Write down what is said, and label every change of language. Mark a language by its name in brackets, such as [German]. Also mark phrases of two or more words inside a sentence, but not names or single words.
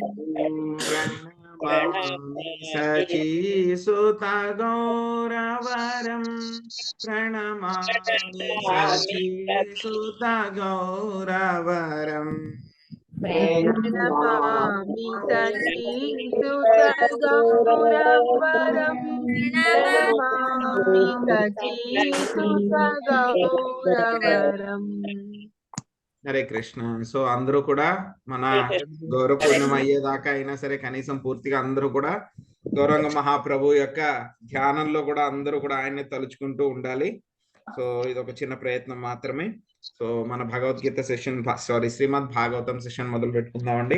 [Sanskrit] प्रणमामि सचीसुतगौरवरम् प्रणमामि सचीसुतगौरवरम् प्रणमामि सचीसुतगौरवरम् प्रणमामि सचीसुतगौरवरम् [Telugu] హరే కృష్ణ. సో అందరూ కూడా మన గౌరవ పూర్ణిమ అయ్యేదాకా అయినా సరే కనీసం పూర్తిగా అందరూ కూడా గౌరంగ మహాప్రభు యొక్క ధ్యానంలో కూడా అందరూ కూడా ఆయన్ని తలుచుకుంటూ ఉండాలి. సో ఇది ఒక చిన్న ప్రయత్నం మాత్రమే. సో మన భగవద్గీత సెషన్ శ్రీమద్ భాగవతం సెషన్ మొదలు పెట్టుకుందామండి.